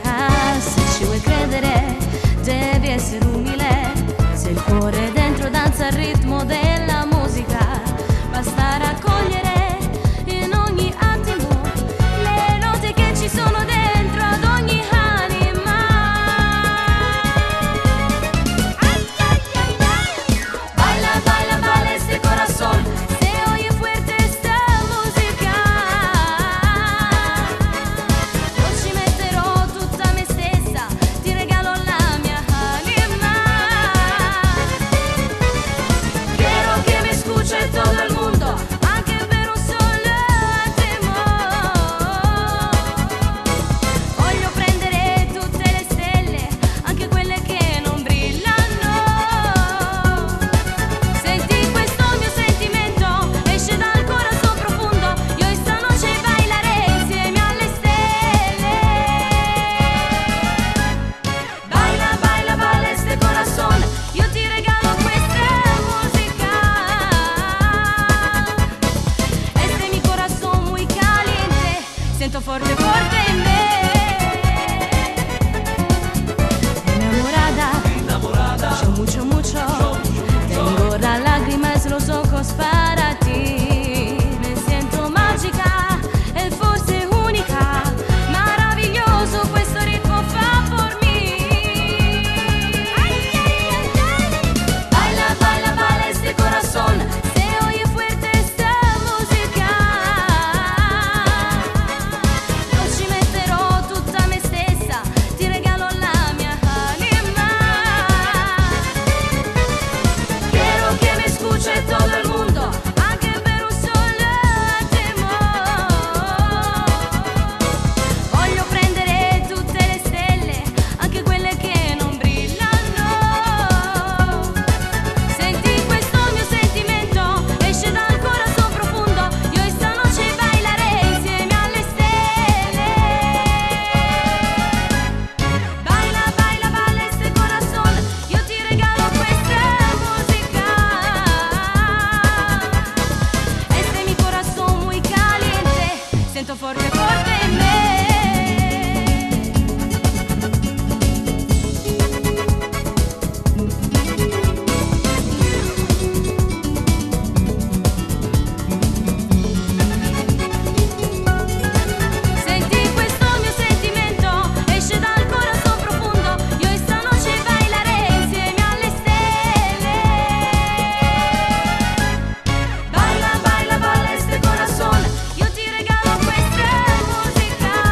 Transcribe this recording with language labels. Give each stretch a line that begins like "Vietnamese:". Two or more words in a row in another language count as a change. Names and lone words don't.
Italian: Se ci vuoi credere devi essere umile, se il cuore dentro danza al ritmo della musica, basta raccogliere in ogni attimo le note che ci sono dentro ad ogni anima.
Spanish: Baila, baila, baila este corazón, se oye fuerte esta musica.
Italian: Io ci metterò tutta me stessa, ti regalo la mia anima.
Spanish: Quiero que me escuche todo el mundo,
Italian: anche per un solo attimo. Voglio prendere tutte le stelle, anche quelle che non brillano. Senti questo mio sentimento, esce dal corazón profondo. Io
Spanish: esta noche bailaré
Italian: insieme alle stelle.
Spanish: Baila, baila, baila este corazón,
Italian: io ti regalo questa musica.
Spanish: Este mi corazón muy caliente, siento fuerte, fuerte en me. Enamorada, mucho, mucho, tengo las lágrimas en los ojos para ti. Me siento mágica
Italian: e forse unica,
Spanish: maravilloso
Italian: questo ritmo fa
Spanish: por mí. Baila, baila, baila este corazón, se oye fuerte esta musica.
Italian: Io ci metterò tutta me stessa, ti regalo la mia anima.
Spanish: Quiero que me escuche todo el mundo,
Italian: anche per un solo attimo. Voglio prendere tutte le stelle, anche quelle che non brillano. Senti questo mio sentimento, esce dal corazón profondo. Io
Spanish: esta noche bailaré
Italian: insieme alle stelle.
Spanish: Baila, baila, baila este corazón,
Italian: io ti regalo questa musica.
Spanish: Este mi corazón muy caliente, siento fuerte, fuerte en me.
Italian: Senti questo mio sentimento, esce dal corazón profondo. Io
Spanish: esta noche bailaré
Italian: insieme alle stelle.
Spanish: Baila, baila, baila este corazón,
Italian: io ti regalo questa musica.